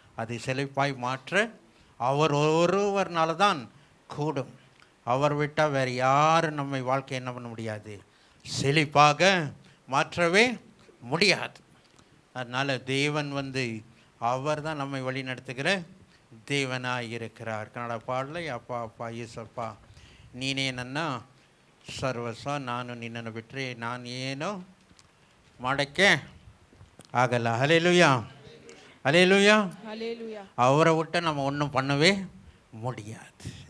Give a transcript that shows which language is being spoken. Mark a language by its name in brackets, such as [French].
[Tamil] அதை செழிப்பாய் மாற்ற அவர் ஒருவர்னால தான் கூடும். அவர் விட்டால் வேறு யாரும் நம்மை வாழ்க்கை என்ன பண்ண முடியாது, செழிப்பாக மாற்றவே முடியாது. அதனால் தேவன் அவர் தான் நம்மை வழி நடத்துகிற தேவனாக இருக்கிறார். கன்னட பாடலை அப்பா அப்பா ஏசப்பா [Kannada] ನೀನೇ ನನ್ನ ಸರ್ವಸ್ವ, ನಾನು ನಿನ್ನನ್ನು ಬಿಟ್ಟರೆ ನಾನು ಏನೋ ಮಾಡೋಕ್ಕೆ ಆಗಲ್ಲ. [Tamil] ஹல்லேலூயா, ஹல்லேலூயா. அவரை விட்டு நம்ம ஒன்றும் பண்ணவே முடியாது.